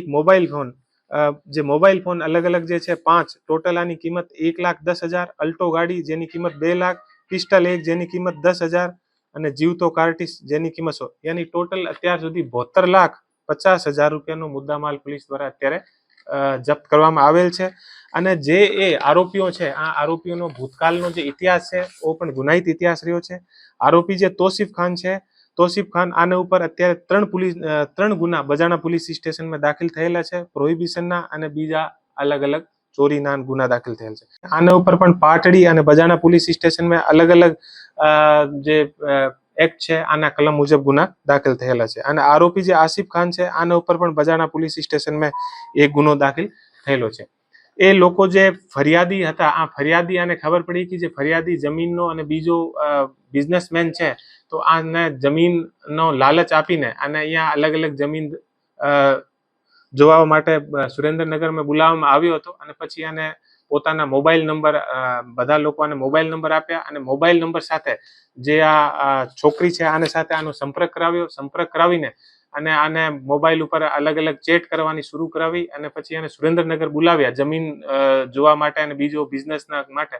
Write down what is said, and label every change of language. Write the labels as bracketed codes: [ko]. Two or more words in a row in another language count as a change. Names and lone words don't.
[en] mobile phone [gu] જે [en] mobile phone [gu] અલગ અલગ જે છે 5 ટોટલ આની કિંમત 1,10,000, અલ્ટો ગાડી જેની કિંમત 2 લાખ, પિસ્ટલ એક જેની કિંમત 10,000 અને જીવતો કાર્ટિસ જેની કિંમત 100 યાની ટોટલ અત્યાર સુધી 72,50,000 રૂપિયાનો મુદ્દામાલ પોલીસ દ્વારા અત્યારે જપ્ત કરવામાં આવેલ છે। અને જે એ આરોપીઓ છે આ આરોપીઓનો ભૂતકાળનો જે ઇતિહાસ છે ઓ પણ ગુનાહિત ઇતિહાસ રહ્યો છે। આરોપી જે તૌસીફ ખાન છે તૌસીફ ખાન આને ઉપર અત્યારે 3 ગુના બજાણા [en] police station [gu] માં દાખલ થયેલા છે પ્રોહિબિશનના અને બીજા અલગ અલગ ચોરીના ગુના દાખલ થયેલ છે। આને ઉપર પણ પાટડી અને બજાણા [en] police station [gu] માં અલગ અલગ જે એક્ટ છે આના કલમ મુજબ ગુના દાખલ થયેલા છે અને આરોપી જે આસિફ ખાન છે આને ઉપર પણ બજાણા [en] police station [gu] માં એક ગુનો દાખલ થયેલો છે। એ લોકો જે ફરિયાદી હતા આ ફરિયાદી આને ખબર પડી કે જે ફરિયાદી જમીનનો અને બીજો બિઝનેસમેન છે તો આને જમીનનો લાલચ આપીને અને અહીંયા અલગ અલગ જમીન જોવા માટે સુરેન્દ્રનગર માં બોલાવવામાં આવ્યો હતો અને પછી આને પોતાના મોબાઈલ નંબર બધા લોકોને મોબાઈલ નંબર આપ્યા અને મોબાઈલ નંબર સાથે જે આ છોકરી છે આને સાથે આનો સંપર્ક કરાવીને અને આને મોબાઈલ ઉપર અલગ અલગ ચેટ કરવાની શરૂ કરાવી અને પછી આને સુરેન્દ્રનગર બોલાવ્યા જમીન જોવા માટે અને બીજો બિઝનેસના માટે।